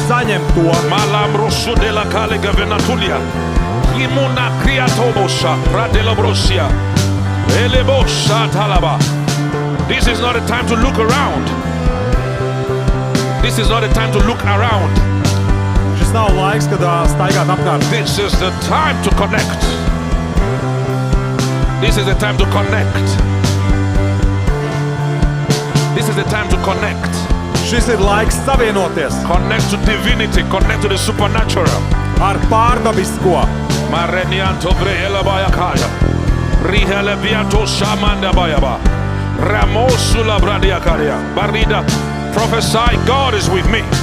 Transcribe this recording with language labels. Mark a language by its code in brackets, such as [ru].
[lv] saņem to. Malambrosu de la calega venatulia. Imuna criatobosa, pradelabrosia. Elebosa talaba. [en] This is not a time to look around. This is not a time to look around. [lv] Šis nav laiks, kad staigāt apkārt. [en] This is the time to connect. This is the time to connect. This is the time to connect. [lv] Šis ir laiks savienoties [en] Connect to divinity. Connect to the supernatural. [lv] ar pārdabisko. Marenianto brehela bayakaya. Rihele viato shamanda bayaba. Ramosula bradiakaria. Barida. [en] Prophesy, God is with me.